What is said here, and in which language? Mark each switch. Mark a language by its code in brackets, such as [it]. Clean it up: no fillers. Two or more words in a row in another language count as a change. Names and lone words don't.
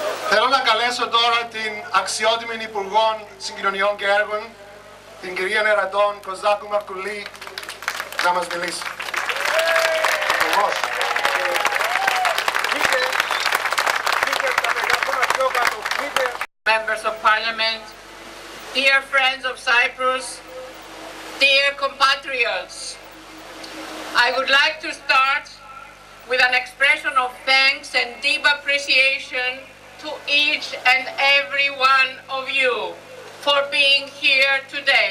[el] Θέλω να καλέσω τώρα την αξιότιμη Υπουργό Συγκοινωνιών και Έργων, την κυρία Erato Kozakou Marcoullis, να μας μιλήσει. Υπουργός. [en] Members of Parliament, dear friends of Cyprus, dear compatriots, I would like to start with an expression of thanks and deep appreciation to each and every one of you for being here today.